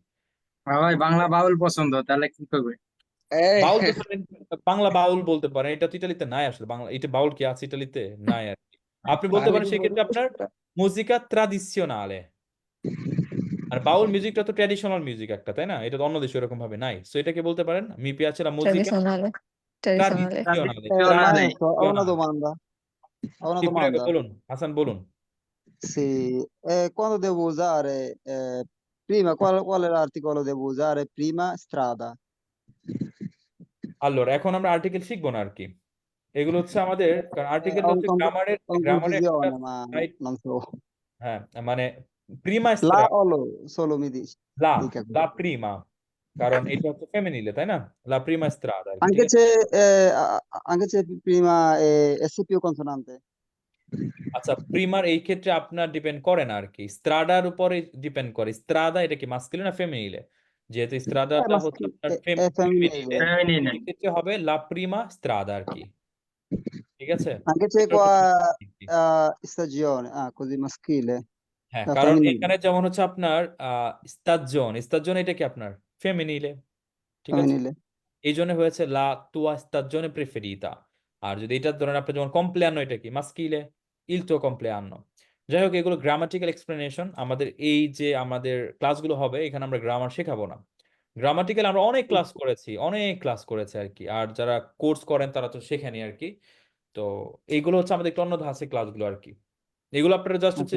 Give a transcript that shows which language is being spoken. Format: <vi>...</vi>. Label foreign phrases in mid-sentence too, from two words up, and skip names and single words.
<bn>ভাই বাংলা বাউল পছন্দ তাহলে কি করবে বাউল তো বাংলা বাউল বলতে পারেন এটা তো ইতালিতে নাই আসলে বাংলা এটা বাউল কি আছে ইতালিতে নাই আর কি আপনি বলতে পারেন সেক্ষেত্রে আপনার</bn> <it>musica tradizionale</it> <bn>আর বাউল মিউজিকটা তো ট্র্যাডিশনাল মিউজিক একটা তাই না এটা তো অন্য দেশে এরকম ভাবে নাই সো এটাকে বলতে পারেন</bn> <it>mi piace la musica tradizionale ট্রাডিশনালে Maestro, ho una domanda. Ho una</it> <bn>জি প্রেগো</bn> <it>domanda.</it> <bn>বলুন হাসান বলুন</bn> <it>Sì, quando devo usare, prima, qual è l'articolo devo usare prima? Strada.</it> <bn>allora এখন আমরা আর্টিকেল শিখবো না আর কি এগুলো হচ্ছে আমাদের কারণ আর্টিকেল</bn> <it>Ho</it> <bn>হচ্ছে গ্রামারের</bn> <it>confusione, ma</it> <en>right?</en> <it>non so.</it> <bn>হ্যাঁ মানে প্রিমা</bn> <it>La স্ত্রা o lo, solo mi dici. Dica. la prima</it> <bn>কারণ এটা হচ্ছে ফেমিনিলে তাই না</bn> <it>la prima strada</it> <bn>আর কি</bn> <it>Anche</it> <bn>ঠিক আছে?</bn> <it>se, anche se prima è S più consonante.</it> <bn>আচ্ছা, প্রিমার এই ক্ষেত্রে আপনার ডিপেন্ড করে না আর কি, স্ত্রাডার উপরে ডিপেন্ড করে। স্ত্রাদা এটা কি মাস্কুলিন না ফেমিনিলে? যেহেতু স্ত্রাদাটা হচ্ছে আপনার ফেমিনিলে, ফেমিনিনে। এই ক্ষেত্রে হবে</bn> <it>la prima strada</it> <bn>আর কি। ঠিক আছে,</bn> <it>Anche se</it> <bn>এটার উপর</bn> <it>qua</it> <bn>dipend করে আর কি।</bn> <it>stagione, così maschile,</it> <bn>হ্যাঁ,</bn> <it>la</it> <bn>কারণ</bn> <it>femminile,</it> <bn>এখানে যেমন হচ্ছে আপনার স্তাজন এটা কি আপনার ফেমিনিলে, ঠিক আছে?</bn> <it>femminile.</it> <bn>এই জন্য হয়েছে</bn> <it>la tua stagione preferita.</it> <bn>আর যদি এটা ধরেন আপনি যেমন কমপ্লেয়ানো, এটা কি মাস্কিলে,</bn> <it>il tuo compleanno.</it> <bn>যাই হোক, এগুলো গ্রামাটিক্যাল এক্সপ্লেনেশন। আমাদের এই যে আমাদের ক্লাসগুলো হবে, এখানে আমরা গ্রামার শেখাবো না। গ্রামাটিক্যাল আমরা অনেক ক্লাস করেছি, অনেক ক্লাস করেছে আর কি। আর যারা কোর্স করেন তারা তো শেখেনি আর কি। তো এইগুলো হচ্ছে আমাদের একটু অন্য ধাঁচের ক্লাসগুলো আর কি। এগুলো আপনারা জাস্ট হচ্ছে</bn>